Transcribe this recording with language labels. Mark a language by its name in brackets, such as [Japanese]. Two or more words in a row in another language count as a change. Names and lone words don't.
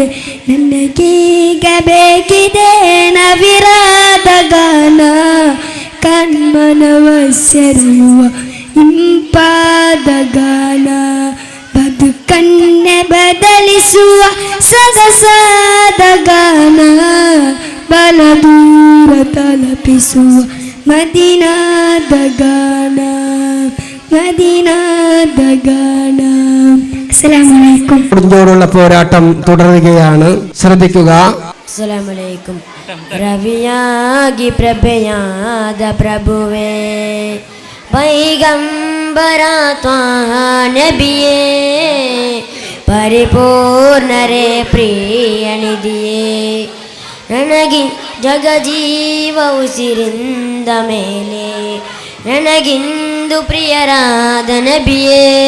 [Kannada] ನನಗೀಗ ಬೇಕಿದೆ ನವಿರಾದ ಗಾನ, ಕಣ್ಮನವ ಸೆಳೆಯುವ ಇಂಪಾದ ಗಾನ, ಬದುಕನ್ನೇ ಬದಲಿಸುವ ಸೊಗಸಾದ ಗಾನ, ಬಲ ದೂರ ತಲುಪಿಸುವ ಮದೀನಾದ ಗಾನ, ಮದೀನಾದ ಗಾನ. [Arabic] السلام عليكم. [Malayalam] ോടുള്ള പോരാട്ടം തുടരുകയാണ്, ശ്രദ്ധിക്കുക. [Arabic] السلام عليكم. [Kannada] ರವಿಯಾಗಿ ಪ್ರಭೆಯಾದ ಪ್ರಭುವೇ, ಪೈಗಂಬರ ತ್ವಾಹ ನಬಿಯೇ, ಪರಿಪೂರ್ಣರೇ ಪ್ರಿಯ ನಿಧಿಯೇ, ನನಗಿ ಜಗಜೀವ ಉಸಿರಿಂದ ಮೇಲೆ ನನಗಿಂದು ಪ್ರಿಯರಾದ ನಬಿಯೇ,